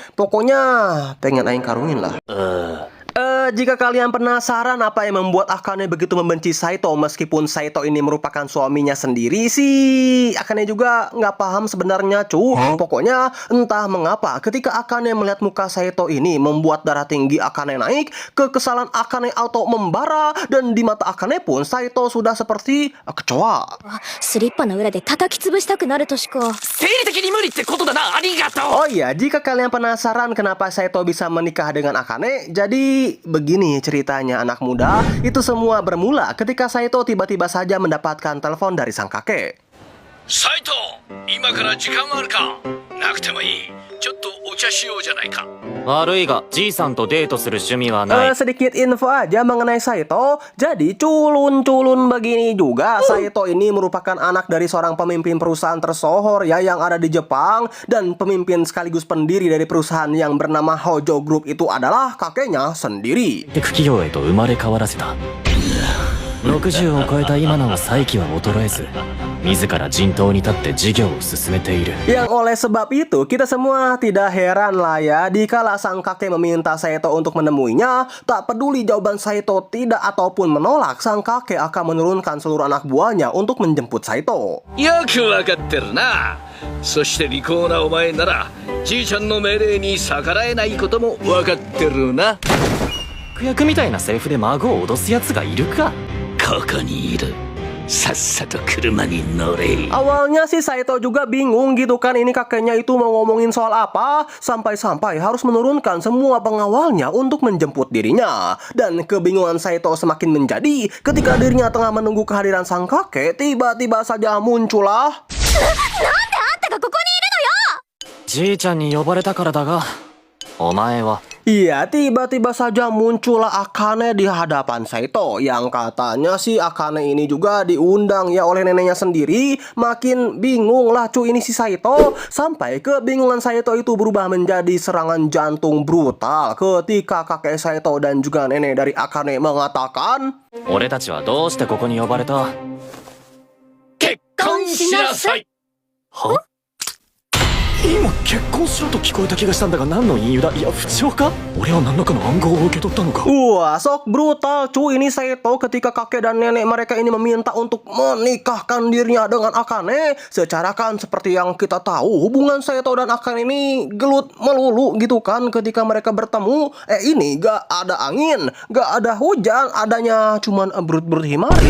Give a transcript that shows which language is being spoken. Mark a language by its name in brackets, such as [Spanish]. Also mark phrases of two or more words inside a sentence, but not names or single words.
[Indonesian] Pokoknya pengen aing karungin lah. Jika kalian penasaran apa yang membuat Akane begitu membenci Saito meskipun Saito ini merupakan suaminya sendiri sih, Akane juga nggak paham sebenarnya cu. Pokoknya entah mengapa ketika Akane melihat muka Saito ini membuat darah tinggi Akane naik, kekesalan Akane auto membara, dan di mata Akane pun Saito sudah seperti kecoa. [Japanese] スリッパの裏で叩き潰したくなるとしか。生理的に無理ってことだな。ありがとう。 [Indonesian] Oh iya, jika kalian penasaran kenapa Saito bisa menikah dengan Akane, jadi begini ceritanya anak muda. Itu semua bermula ketika Saito tiba-tiba saja mendapatkan telepon dari sang kakek. [Japanese] Saito, 今から時間あるか？なくてもいい。ちょっとお茶しようじゃないか。悪いがじいさんとデートする趣味はない。 [Indonesian] Sedikit info aja mengenai Saito. Jadi culun-culun begini juga, Saito ini merupakan anak dari seorang pemimpin perusahaan tersohor ya yang ada di Jepang, dan pemimpin sekaligus pendiri dari perusahaan yang bernama Hojo Group itu adalah kakeknya sendiri. [Japanese] テク企業へと生まれ変わらせた。60を超えた今なお再起は衰えず、自ら陣頭に立って事業を進めている。 [Indonesian] Yang oleh sebab itu kita semua tidak heran lah ya dikala sang kakek meminta Saito untuk menemuinya. Tak peduli jawaban Saito tidak ataupun menolak, sang kakek akan menurunkan seluruh anak buahnya untuk menjemput Saito. [Japanese] よくわかってるな。そして利口なお前ならじいちゃんの命令に逆らえないこともわかってるな。悪役みたいなセリフで孫を脅すやつがいるか。ここにいる。さっさと車に乗れ。 [Indonesian] Awalnya sih Saito juga bingung gitu kan, ini kakeknya itu mau ngomongin soal apa, sampai-sampai harus menurunkan semua pengawalnya untuk menjemput dirinya. Dan kebingungan Saito semakin menjadi ketika dirinya tengah menunggu kehadiran sang kakek, tiba-tiba saja muncullah [Japanese] なんであんたがここにいるのよ。じいちゃんに呼ばれたからだが、お前は。 [Indonesian] Iya, tiba-tiba saja muncullah Akane di hadapan Saito. Yang katanya sih Akane ini juga diundang ya oleh neneknya sendiri. Makin bingung lah cuy ini si Saito. Sampai kebingungan Saito itu berubah menjadi serangan jantung brutal ketika kakek Saito dan juga nenek dari Akane mengatakan, [Japanese] 俺たちはどうしてここに呼ばれた？結婚しなさい。は？今結婚しろと聞こえた気がしたんだが何の隠喩だ。いや不調か。俺は何らかの暗号を受け取ったのか。 [Indonesian] Wah, sok brutal cuy. Ini Saito ketika kakek dan nenek mereka ini meminta untuk menikahkan dirinya dengan Akane. Secara kan seperti yang kita tahu, hubungan Saito dan Akane ini gelut melulu gitu kan ketika mereka bertemu. Ini gak ada angin, gak ada hujan, adanya cuman brut-brut Himari.